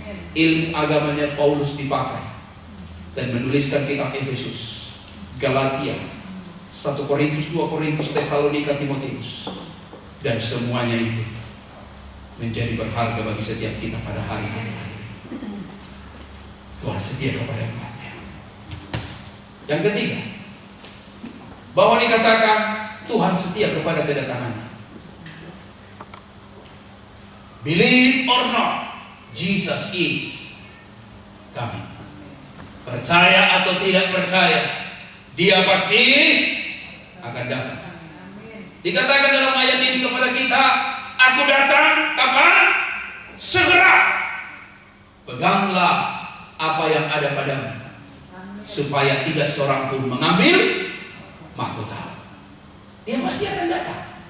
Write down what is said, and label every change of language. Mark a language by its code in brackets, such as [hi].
[id] Ilmu agamanya Paulus dipakai dan menuliskan kitab Efesus, Galatia, 1 Korintus, 2 Korintus, Tesalonika, Timotius, dan semuanya itu menjadi berharga bagi setiap kita pada hari ini. Tuhan setia kepada umatnya. Yang ketiga, bahwa dikatakan Tuhan setia kepada kedatangannya. [en] Believe or not, Jesus is coming. [id] Percaya atau tidak percaya, Dia pasti akan datang. Dikatakan dalam ayat ini kepada kita, aku datang kapan? Segera. Peganglah apa yang ada padamu, supaya tidak seorang pun mengambil mahkota. Dia pasti akan datang.